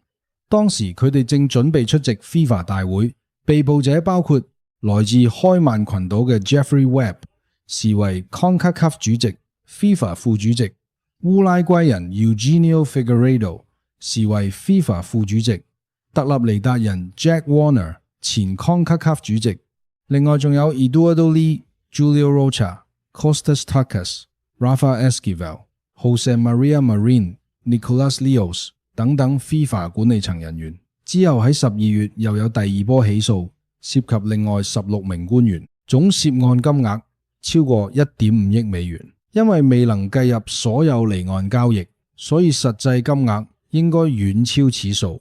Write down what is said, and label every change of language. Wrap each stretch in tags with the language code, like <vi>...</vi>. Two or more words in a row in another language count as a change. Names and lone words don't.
<yue>當時佢哋正準備出席 FIFA 大會，被捕者包括來自開曼群島嘅 Jeffrey Webb， 時為 CONCACAF 主席、FIFA 副主席；烏拉圭人 Eugenio Figueiredo，時為 FIFA 副主席；特立尼達人 Jack Warner， 前 CONCACAF 主席。另外仲有 Eduardo Lee、Julio Rocha、Costas Takas、Rafa Esquivel、Jose Maria Marin、Nicolas Leos 等等 FIFA 管理層人員。之後喺12月又有第二波起訴，涉及另外16名官員，總涉案金額超過 1.5 億美元。因為未能計入所有離岸交易，所以實際金額應該遠超此數。</yue>